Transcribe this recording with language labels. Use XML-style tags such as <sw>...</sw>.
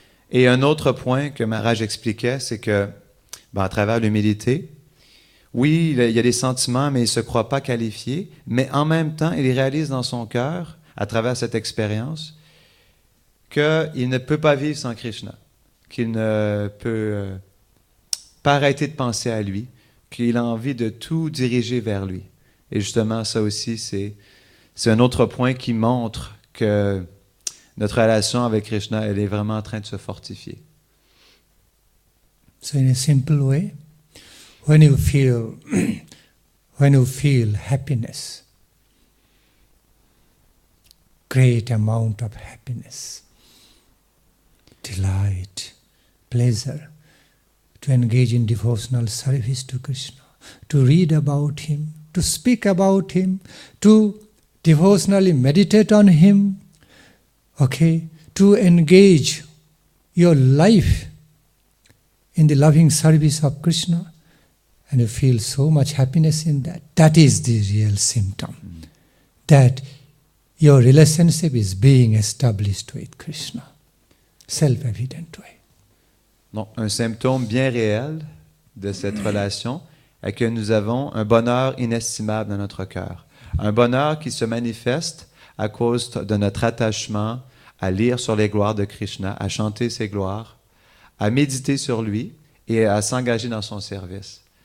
<fr>Et un autre point que Maharaj expliquait, c'est que, à travers l'humilité, oui, il y a des sentiments, mais il ne se croit pas qualifié, mais en même temps, il réalise dans son cœur, à travers cette expérience, qu'il ne peut pas vivre sans Krishna, qu'il ne peut pas arrêter de penser à lui, qu'il a envie de tout diriger vers lui. Et justement, ça aussi, c'est un autre point qui montre que notre relation avec Krishna, elle est vraiment en train de se fortifier.</fr> <en>So in a simple way, when you feel happiness, great amount of happiness, delight, pleasure to engage in devotional service to Krishna, to read about Him, to speak about Him, to devotionally meditate on Him, okay, to engage your life in the loving service of Krishna, and you feel so much happiness in that. That is the real symptom, that your relationship is being established with Krishna, self-evident way.</en> <fr>Donc, un symptôme bien réel de cette relation est que nous avons un bonheur inestimable dans notre cœur. Un bonheur qui se manifeste à cause de notre attachement à lire sur les gloires de Krishna, à chanter ses gloires, à méditer sur lui et à s'engager dans son service.</fr>